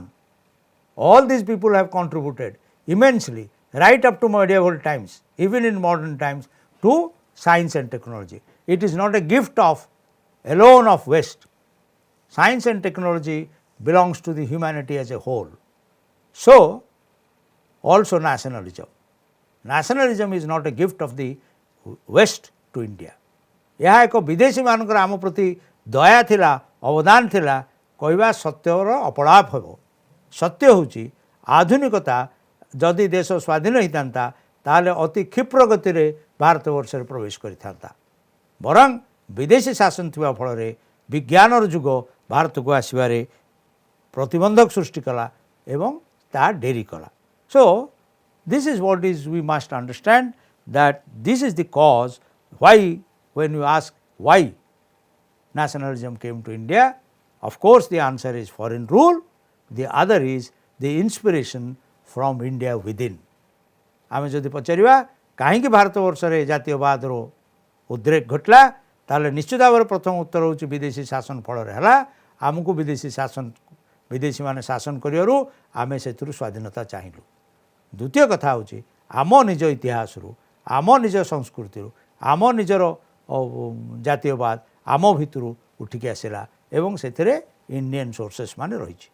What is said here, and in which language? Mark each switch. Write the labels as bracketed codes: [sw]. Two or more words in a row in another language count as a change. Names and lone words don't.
[en] All these people have contributed immensely right up to medieval times, even in modern times, to science and technology. It is not a gift of alone of West. Science and technology belongs to the humanity as a whole. So also nationalism. Nationalism is not a gift of the West to India. [or] ଏହା ଏକ ବିଦେଶୀ ମାନଙ୍କର ଆମ ପ୍ରତି ଦୟା ଥିଲା, ଅବଦାନ ଥିଲା କହିବା ସତ୍ୟର ଅପଳାପ ହେବ। ସତ୍ୟ ହେଉଛି ଆଧୁନିକତା ଯଦି ଦେଶ ସ୍ୱାଧୀନ ହୋଇଥାନ୍ତା ତାହେଲେ ଅତି କ୍ଷିପ୍ର ଗତିରେ ଭାରତବର୍ଷରେ ପ୍ରବେଶ କରିଥାନ୍ତା। ବରଂ ବିଦେଶୀ ଶାସନ ଥିବା ଫଳରେ ବିଜ୍ଞାନର ଯୁଗ ଭାରତକୁ ଆସିବାରେ ପ୍ରତିବନ୍ଧକ ସୃଷ୍ଟି କଲା ଏବଂ ତାହା ଡେରି କଲା। [en] So this is what is we must understand, that this is the cause why, when you ask why nationalism came to India, of course the answer is foreign rule, the other is the inspiration from India within. [or] ଆମେ ଯଦି ପଚାରିବା କାହିଁକି ଭାରତବର୍ଷରେ ଜାତୀୟବାଦର ଉଦ୍ରେକ ଘଟିଲା, ତାହେଲେ ନିଶ୍ଚିତ ଭାବରେ ପ୍ରଥମ ଉତ୍ତର ହେଉଛି ବିଦେଶୀ ଶାସନ ଫଳରେ ହେଲା। ଆମକୁ ବିଦେଶୀମାନେ ଶାସନ କରିବାରୁ ଆମେ ସେଥିରୁ ସ୍ୱାଧୀନତା ଚାହିଁଲୁ। ଦ୍ୱିତୀୟ କଥା ହେଉଛି ଆମ ନିଜ ଇତିହାସରୁ, ଆମ ନିଜ ସଂସ୍କୃତିରୁ, ଆମ ନିଜର ଜାତୀୟବାଦ ଆମ ଭିତରୁ ଉଠିକି ଆସିଲା ଏବଂ ସେଥିରେ [en] Indian sources [or] ମାନେ ରହିଛି।